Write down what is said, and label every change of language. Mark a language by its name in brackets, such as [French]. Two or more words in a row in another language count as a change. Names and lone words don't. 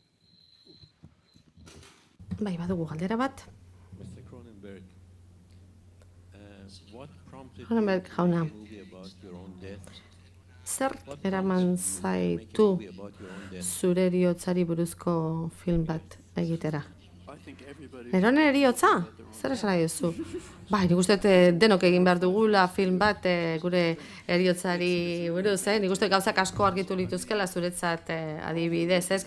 [Basque] Bai, badugu galdera bat. [English] Mr. Cronenberg, what prompted [Basque] Cronenberg jauna, [English] the movie about your own death? [Basque] zer eraman zaitu zure eriotzari buruzko film bat egitera? Neronen eriotza? Zer esan nahi duzu? Bai, nik uste denok egin behar dugula film bat gure eriotzari buruz, nik uste gauzak asko argitu lituzkela zuretzat adibidez, ez?